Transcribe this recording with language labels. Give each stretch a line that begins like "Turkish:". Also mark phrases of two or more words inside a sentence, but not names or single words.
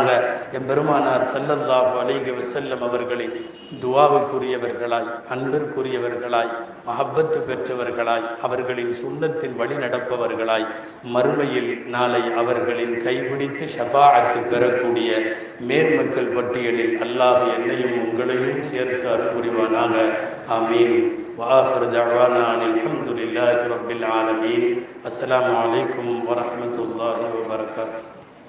Tamil: எம்பெருமானார்
Arabic: صلى الله عليه وسلم
Tamil: அவர்களின் துஆவுக்குரியவர்களாய், அன்பிற்குரியவர்களாய், மஹப்பத்து பெற்றவர்களாய், அவர்களின் சுன்னத்தின் வழி நடப்பவர்களாய், மறுமையில் நாளை அவர்களின் கைபிடித்து ஷஃபாஅத்து பெறக்கூடிய மேன்மக்கள் பட்டியலில் அல்லாஹ் என்னையும் உங்களையும் சேர்த்து அருள் புரிவானாக. ஆமீன்.
Arabic: وآخر دعوانا أن الحمد لله رب العالمين. السلام عليكم ورحمة الله وبركاته.